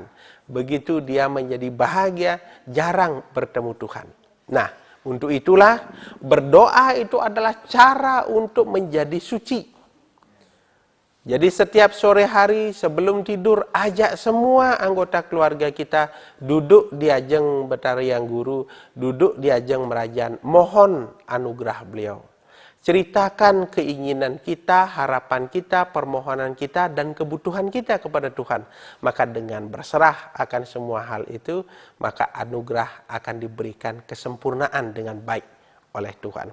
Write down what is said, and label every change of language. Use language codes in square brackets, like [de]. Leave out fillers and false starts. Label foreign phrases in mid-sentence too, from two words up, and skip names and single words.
[id] Begitu dia menjadi bahagia, jarang bertemu Tuhan. Nah, untuk itulah berdoa itu adalah cara untuk menjadi suci. Jadi setiap sore hari sebelum tidur, ajak semua anggota keluarga kita duduk di ajeng Betariang Guru, duduk di ajeng Merajan, mohon anugerah beliau. Ceritakan keinginan kita, harapan kita, permohonan kita, dan kebutuhan kita kepada Tuhan. Maka dengan berserah akan semua hal itu, maka anugerah akan diberikan kesempurnaan dengan baik oleh Tuhan.